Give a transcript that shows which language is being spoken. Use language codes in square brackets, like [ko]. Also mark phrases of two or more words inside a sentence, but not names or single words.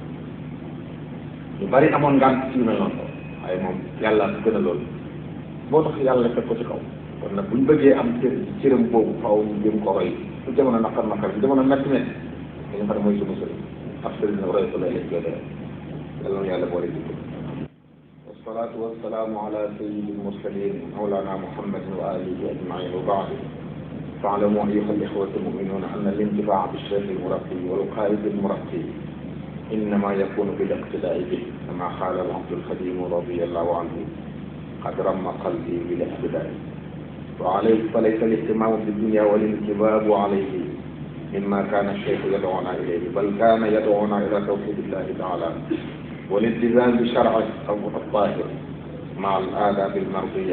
[wo] ñu bari amoon ngànt ci yu mel noonu waaye moom yàlla gën a loolu moo tax yàlla teg ko ci kaw kon nag buñ bëggee am cër cëram boobu faaw ñu jëm ko roy su jamono naqar bu jamono métti métti dañu xam ne mooy suñu sëriñ ab sëriñ nag roy ko lay lañ koy dee yàlla na yàlla boole jikko [ar] والصلاة والسلام على سيد المرسلين مولانا محمد وعلى آله أجمعين وبعد فاعلموا أيها الإخوة المؤمنون أن الانتفاع بالشيخ المربي والقائد المرقي إنما يكون بالاقتداء به كما قال العبد الخديم رضي الله عنه قد رم قلبي بالاقتداء وعليه فليس الاهتمام بالدنيا والانكباب عليه مما كان الشيخ يدعونا إليه بل كان يدعونا إلى توحيد الله تعالى والالتزام بشرعه الطاهر مع الآداب المرضية